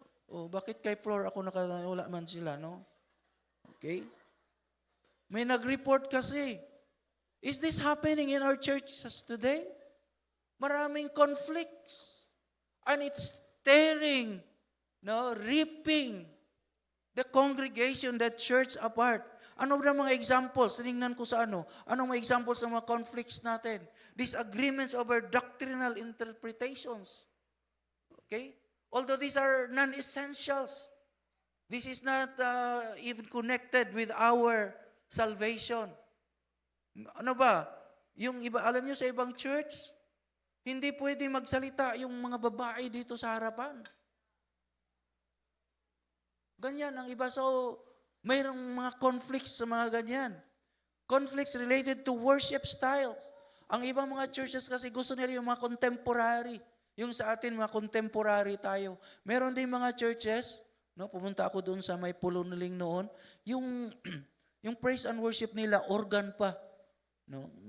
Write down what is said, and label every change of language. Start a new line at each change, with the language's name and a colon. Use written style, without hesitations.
Filipino: Oh, bakit kay Flor ako wala man sila, no? Okay? May nag-report kasi.
English: Is this happening in our churches today?
Filipino: Maraming conflicts.
English: And it's tearing, no, ripping the congregation, the church apart.
Filipino: Ano ba mga examples? Tinignan ko sa ano. Anong mga examples ng mga conflicts natin?
English: Disagreements over doctrinal interpretations. Okay? Although these are non-essentials. This is not even connected with our salvation.
Filipino: Ano ba? Yung iba, alam nyo sa ibang church, hindi pwede magsalita yung mga babae dito sa harapan. Ganyan ang iba. So, mayroong mga conflicts sa mga ganyan.
English: Conflicts related to worship styles.
Filipino: Ang ibang mga churches kasi gusto nila yung mga contemporary. Yung sa atin, mga contemporary tayo. Meron din mga churches, no, pumunta ako doon sa may Pulunuling noon, yung, yung praise and worship nila, organ pa. No?